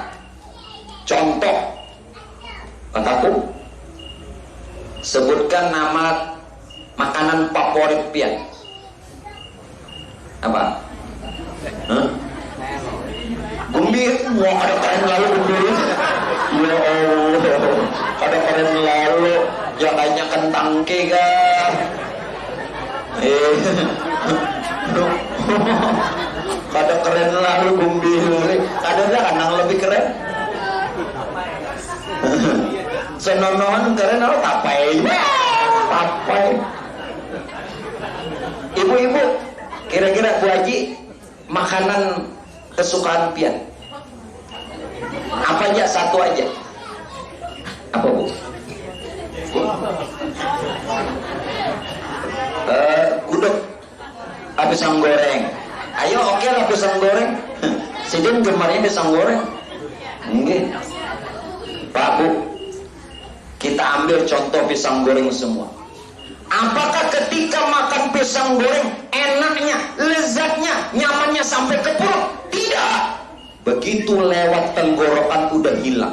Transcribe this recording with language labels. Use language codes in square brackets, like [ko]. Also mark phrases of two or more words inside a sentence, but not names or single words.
[bjn] Contoh, kataku, sebutkan nama makanan favorit pian. Apa? Gumbir. Wah, ada keren lalu gumbir. Ya Allah, ada keren lalu. Jangannya kentang kega. Kada keren lalu gumbir. Kada kanang lebih keren. Senonohan keren lalu tapai. Tapai. Ibu-ibu, kira-kira Bu Haji, makanan kesukaan pian apa aja? Satu aja. Apa Bu? Gudeg, pisang goreng. Ayo oke lah pisang goreng. Sidin gemarnya pisang goreng. Enggak. Pak Bu, kita ambil contoh pisang goreng semua. Apakah ketika makan pisang goreng enaknya, lezatnya, nyamannya sampai ke perut? Tidak. Begitu lewat tenggorokan udah hilang.